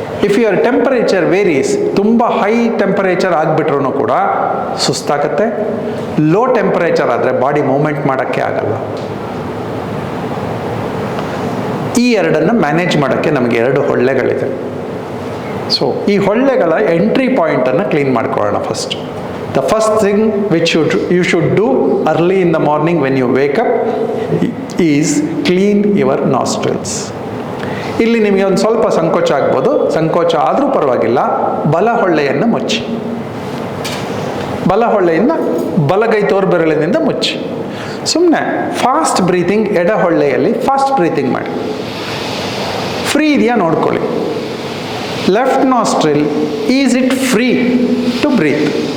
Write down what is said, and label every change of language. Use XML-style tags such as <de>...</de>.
<en>if your temperature varies,</en> <kn>ತುಂಬ high temperature ಆಗಿಬಿಟ್ರೂ ಕೂಡ ಸುಸ್ತಾಗುತ್ತೆ. Low temperature ಆದರೆ ಬಾಡಿ ಮೂವ್ಮೆಂಟ್ ಮಾಡೋಕ್ಕೆ ಆಗಲ್ಲ. ಈ 2 ಮ್ಯಾನೇಜ್ ಮಾಡೋಕ್ಕೆ ನಮಗೆ 2 ಹೊಳ್ಳೆಗಳಿದೆ. ಸೊ ಈ ಹೊಳ್ಳೆಗಳ ಎಂಟ್ರಿ ಪಾಯಿಂಟನ್ನು ಕ್ಲೀನ್ ಮಾಡ್ಕೊಳ್ಳೋಣ first.</kn> <en>The first thing which you should do early in the morning when you wake up is clean your nostrils.</en> <kn>ಇಲ್ಲಿ ನಿಮಗೆ ಒಂದು ಸ್ವಲ್ಪ ಸಂಕೋಚ ಆಗ್ಬೋದು. ಸಂಕೋಚ ಆದರೂ ಪರವಾಗಿಲ್ಲ. ಬಲ ಹೊಳ್ಳೆಯನ್ನು ಮುಚ್ಚಿ, ಬಲ ಹೊಳ್ಳೆಯಿಂದ ಬಲಗೈ ತೋರ್ಬೆರಳಿನಿಂದ ಮುಚ್ಚಿ. ಸುಮ್ಮನೆ ಫಾಸ್ಟ್ ಬ್ರೀತಿಂಗ್, ಎಡ ಹೊಳ್ಳೆಯಲ್ಲಿ ಫಾಸ್ಟ್ ಬ್ರೀತಿಂಗ್ ಮಾಡಿ. ಫ್ರೀ ಇದೆಯಾ ನೋಡ್ಕೊಳ್ಳಿ.</kn> <en>Left nostril, is it free to breathe?</en>